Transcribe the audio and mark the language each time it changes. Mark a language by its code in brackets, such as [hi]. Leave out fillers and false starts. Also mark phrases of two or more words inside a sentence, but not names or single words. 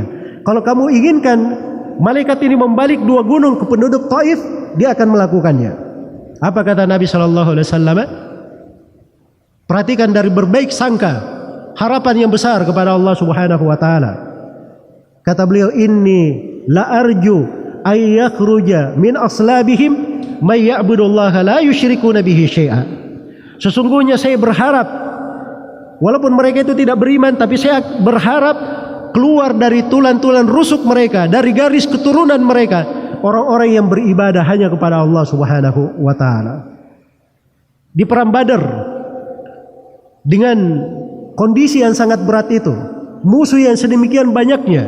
[id] Kalau kamu inginkan malaikat ini membalik 2 gunung ke penduduk Taif, dia akan melakukannya." Apa kata Nabi SAW? Perhatikan dari berbaik sangka, harapan yang besar kepada Allah [ar] سبحانه وتعالى. [id] Kata beliau, [ar] "إني لأرجو أن يخرج من أصلابهم من يعبد الله لا يشركون به شيئا." [id] Sesungguhnya saya berharap, walaupun mereka itu tidak beriman, tapi saya berharap keluar dari tulang-tulang rusuk mereka, dari garis keturunan mereka, orang-orang yang beribadah hanya kepada Allah [ar] سبحانه وتعالى. [id] Di perang Badar, dengan kondisi yang sangat berat itu, musuh yang sedemikian banyaknya.